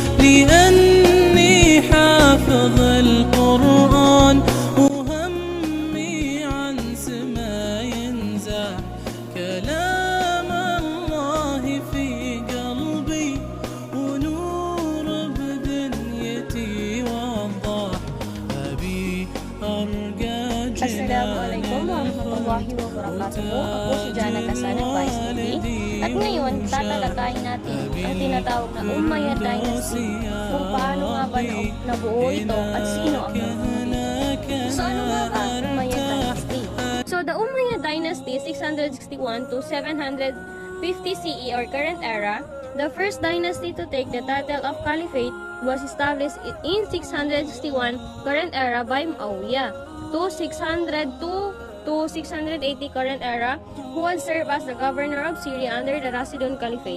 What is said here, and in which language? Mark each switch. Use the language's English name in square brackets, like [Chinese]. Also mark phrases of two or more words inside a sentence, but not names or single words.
[Arabic] لأني حافظ القرآن، وهمي عن سما ينزاح. كلام الله في قلبي ونور بدنيتي وضاح، أبي أرقى السلام عليكم ورحمة الله وبركاته. [Filipino] Ako si Jana Kasanag Vice TV. At ngayon, tatalakayin natin ang tinatawag na Umayyad Dynasty, kung paano nga ba nabuo ito at sino ang nabuo. So ano nga ba Umayyad Dynasty? [English] So the Umayyad Dynasty 661 to 750 CE or current era, the first dynasty to take the title of Caliphate, was established in 661 current era by Muawiyah to 602 to 680 current era, who had served as the governor of Syria under the Rashidun Caliphate.